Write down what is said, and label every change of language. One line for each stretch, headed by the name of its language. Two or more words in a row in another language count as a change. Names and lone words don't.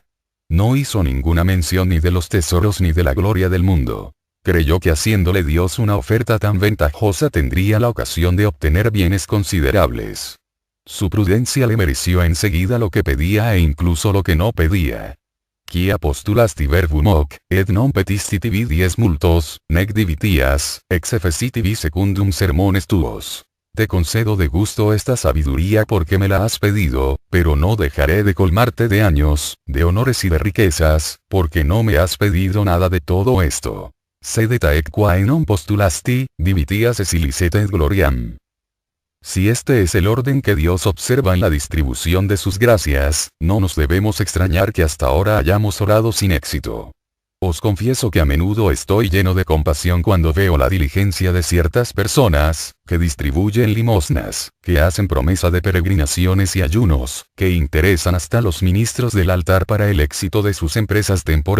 Spanish: No hizo ninguna mención ni de los tesoros ni de la gloria del mundo. Creyó que haciéndole Dios una oferta tan ventajosa tendría la ocasión de obtener bienes considerables. Su prudencia le mereció enseguida lo que pedía e incluso lo que no pedía.
Latin: Quia postulasti verbum hoc, et non petisti tibi dies multos, nec divitias, exefeci tibi secundum sermones tuos.
Spanish: Te concedo de gusto esta sabiduría porque me la has pedido, pero no dejaré de colmarte de años, de honores y de riquezas, porque no me has pedido nada de todo esto.
Latin: Sede taec quae non postulasti, divitias es illiceta et gloriam.
Spanish: Si este es el orden que Dios observa en la distribución de sus gracias, no nos debemos extrañar que hasta ahora hayamos orado sin éxito. Os confieso que a menudo estoy lleno de compasión cuando veo la diligencia de ciertas personas, que distribuyen limosnas, que hacen promesa de peregrinaciones y ayunos, que interesan hasta los ministros del altar para el éxito de sus empresas temporales.